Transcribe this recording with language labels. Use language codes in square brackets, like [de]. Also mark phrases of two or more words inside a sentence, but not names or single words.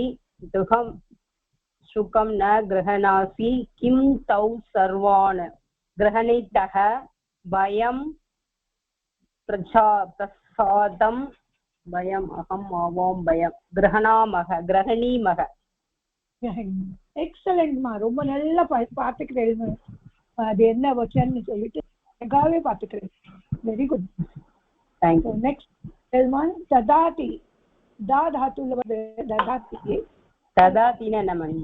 [sa] दुहं शुकं न गृह्णासि. किं तौ सर्वान् गृह्णीतः. वयं प्रसादं वयम् अहम् आवां वयं गृह्णीमः. [ta] எக்ஸலண்ட்மா, ரொம்ப நல்லா பார்த்துக்கிறேன். அது என்ன வச்சன்னு சொல்லிட்டு எனக்காகவே பார்த்துக்கிறேன். [en] very good. thank you. next ததாதி. [ta] தா தாத்துல வந்து ததாதி. ததாதினா என்ன மணி?